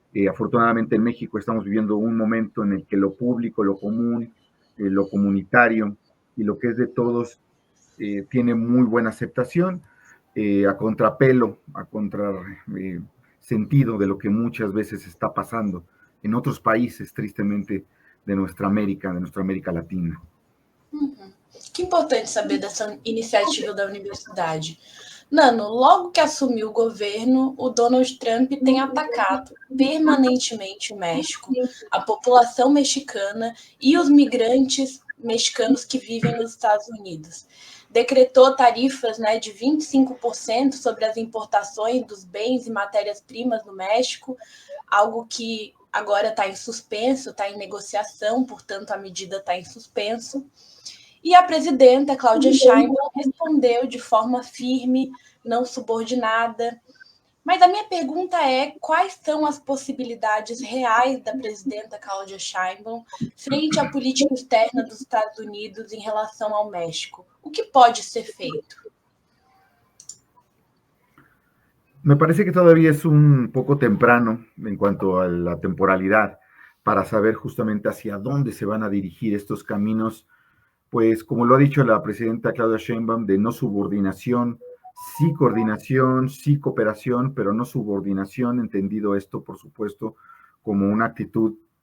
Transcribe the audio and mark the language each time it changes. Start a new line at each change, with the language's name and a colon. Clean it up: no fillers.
Spanish: Afortunadamente en México estamos viviendo un momento en el que lo público, lo común, lo comunitario y lo que es de todos tiene muy buena aceptación, a contrapelo, a contrasentido de lo que muchas veces está pasando en otros países, tristemente, de nuestra América Latina.
Portuguese: Que importante saber dessa iniciativa da universidade. Nano, logo que assumiu o governo, o Donald Trump tem atacado permanentemente o México, a população mexicana e os migrantes mexicanos que vivem nos Estados Unidos. Decretou tarifas, né, de 25% sobre as importações dos bens e matérias-primas no México, algo que agora está em suspenso, está em negociação, portanto a medida está em suspenso. E a presidenta, Cláudia Sheinbaum, respondeu de forma firme, não subordinada. Mas a minha pergunta é: quais são as possibilidades reais da presidenta Cláudia Sheinbaum frente à política externa dos Estados Unidos em relação ao México? O que pode ser feito?
Spanish: Me parece que todavía es un poco temprano en cuanto a la temporalidad para saber justamente hacia dónde se van a dirigir estos caminos, pues como lo ha dicho la presidenta Claudia Sheinbaum, de no subordinación, sí coordinación, sí cooperación, pero no subordinación, entendido esto, por supuesto, como una actitud